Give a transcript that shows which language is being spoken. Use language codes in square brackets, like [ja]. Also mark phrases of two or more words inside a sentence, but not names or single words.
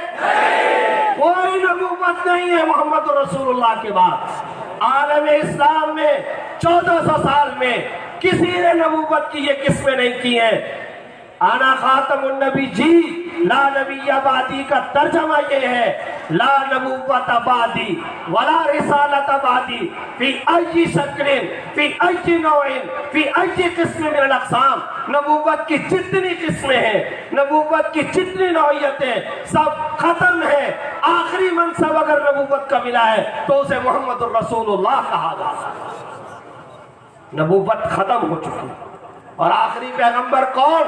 [ur] کوئی نبوت نہیں ہے محمد رسول اللہ کے بعد۔ عالم اسلام میں 1400 سال میں کسی نے نبوت کی یہ قسمیں نہیں کی ہیں۔ [ar] انا خاتم النبی جی لا نبی بعدی [ur] کا ترجمہ یہ ہے، [ar] لا نبوت بعدی ولا رسالت بعدی فی ای شکل فی ای نوع فی ای قسم من الاقسام۔ [ur] نبوت کی جتنی قسمیں ہیں، نبوت کی جتنی نوعیتیں سب ختم ہیں۔ آخری منصب اگر نبوت کا ملا ہے تو اسے محمد الرسول اللہ کہا جاتا ہے۔ نبوت ختم ہو چکی اور آخری پیغمبر کون؟